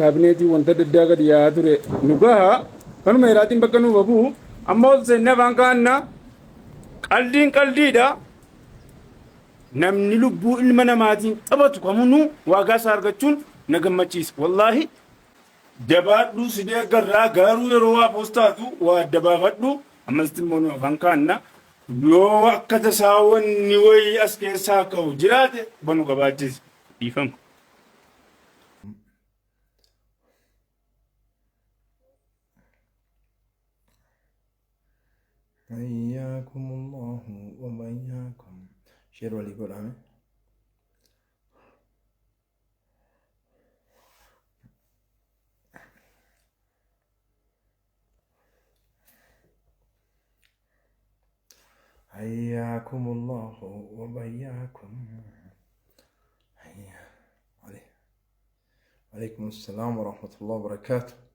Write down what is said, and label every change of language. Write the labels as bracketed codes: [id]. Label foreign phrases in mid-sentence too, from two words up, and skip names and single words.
[om] kaabineetii wanta daddaa gadi yaa ture nu gaha kanuma heeraatiin bakka nuuf abuu amma ol seenne afaan kaanna qaldiidha namni lubbuu ilma namaatiin taphatu kamunuu waagaa isaa argachuun na gammachiisa wallaahi jabaadhu sidee garraa garuu yeroo waa poostaatu waa adda baafadhu ammas immoo afaan kaanna yoo akka tasaa wanni wayii as keessaa ka'u jiraate banu qabaachise dhiifama. [ar] حياكم الله وبياكم شير ولي قول آمين حياكم الله وبياكم عليكم السلام ورحمة الله وبركاته